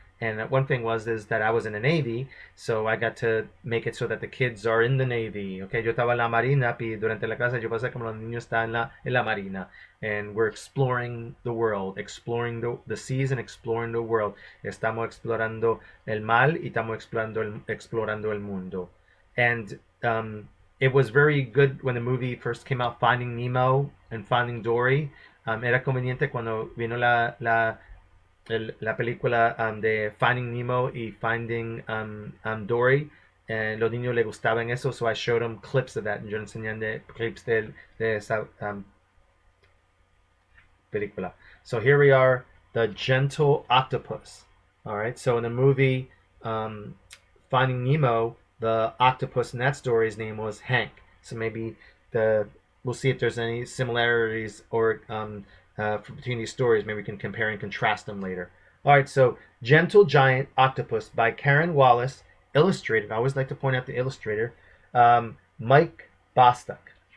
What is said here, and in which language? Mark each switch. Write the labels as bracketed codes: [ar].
[en] And one thing is that I was in the Navy, so I got to make it so that the kids are in the Navy. [es] Okay, yo estaba en la Marina, y durante la clase yo pasé como los niños están en la Marina. [en] And we're exploring the world, exploring the seas and exploring the world. [es] Estamos explorando el mar y estamos explorando el mundo. [en] And it was very good when the movie first came out, Finding Nemo and Finding Dory. [es] Era conveniente cuando vino la película de Finding Nemo y Finding Dory. Los niños les gustaban eso, [en] so I showed them clips of that. [es] Yo enseñé clips de esa película. [en] So here we are, the gentle octopus. All right, so in the movie Finding Nemo, the octopus in that story's name was Hank. So maybe we'll see if there's any similarities or between these stories. Maybe we can compare and contrast them later. All right, so Gentle Giant Octopus by Karen Wallace, illustrated. I always like to point out the illustrator, Mike Bostock.